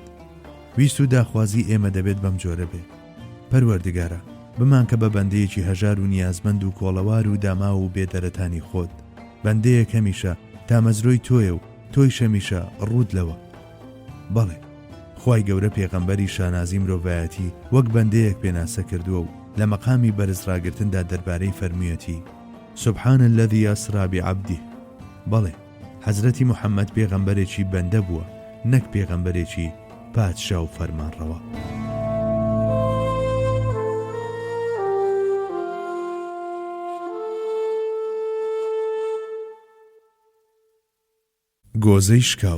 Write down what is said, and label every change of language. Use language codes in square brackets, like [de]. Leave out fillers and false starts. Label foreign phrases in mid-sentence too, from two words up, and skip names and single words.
[ckb] ویست و داخوازی ئێمە دەبێت بەم جۆرە بێت. پەروەردیگارە بمان کە بە بەندەیەکی هەژار و نیازمەند و کۆڵەوار و داما و بێدەرەتانی خۆت، بەندەیەک هەمیشە تامەزرۆی تۆیە و تۆی شەمیشە ڕوود لەوە. بەڵێ خوای گەورە پێغەمبەری شانازی مرۆڤایەتی وەک بەندەیەک پێناسە کردووە و لە مەقامی بەرزڕاگرتندا دەربارەی فەرموویەتی [ar] سبحان الذي أسرى بعبده. [ckb] بەڵێ حەزرەتی موحەممەد پێغەمبەرێکی بەندە بووە، نەک پێغەمبەرێکی پادشا و فەرمانڕەوە. گۆزەی شکاو.